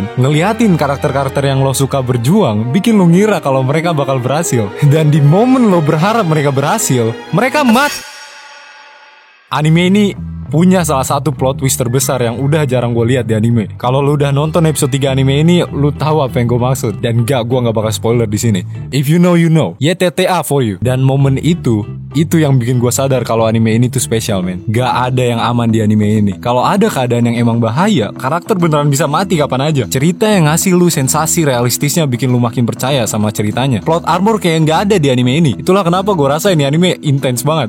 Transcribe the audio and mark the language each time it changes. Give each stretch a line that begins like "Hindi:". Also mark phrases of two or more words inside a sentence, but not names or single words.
Indonesian: Ngeliatin karakter-karakter yang lo suka berjuang bikin lo ngira kalau mereka bakal berhasil. Dan di momen lo berharap mereka berhasil, mereka Anime ini punya salah satu
English: plot twist
Indonesian: terbesar yang udah jarang gue lihat di anime. Kalau lu udah nonton episode 3 anime ini, lu tahu apa yang gue maksud. Dan gue gak bakal spoiler di sini.
English: If you know, you know. YTTA for you.
Indonesian: Dan momen itu yang bikin gue sadar kalau anime ini tuh spesial, men. Gak ada yang aman di anime ini. Kalau ada keadaan yang emang bahaya, karakter beneran bisa mati kapan aja. Cerita yang ngasih lu sensasi realistisnya bikin lu makin percaya sama ceritanya.
English: Plot armor
Indonesian: kayak gak ada di anime ini. Itulah kenapa gue rasa ini anime intens banget.